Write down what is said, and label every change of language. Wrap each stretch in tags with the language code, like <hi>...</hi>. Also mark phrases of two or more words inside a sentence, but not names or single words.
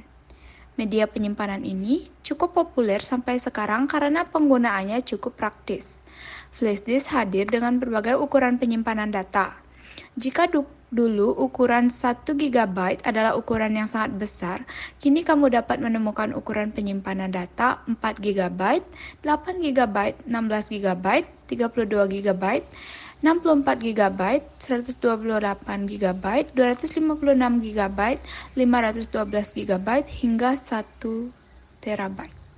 <id>Media penyimpanan ini cukup populer sampai sekarang karena penggunaannya cukup praktis. Flash disk hadir dengan berbagai ukuran penyimpanan data. Jika dulu ukuran 1 GB adalah ukuran yang sangat besar, kini kamu dapat menemukan ukuran penyimpanan data 4 GB, 8 GB, 16 GB, 32 GB, 64 GB, 128 GB, 256 GB, 512 GB, hingga 1 TB.</id>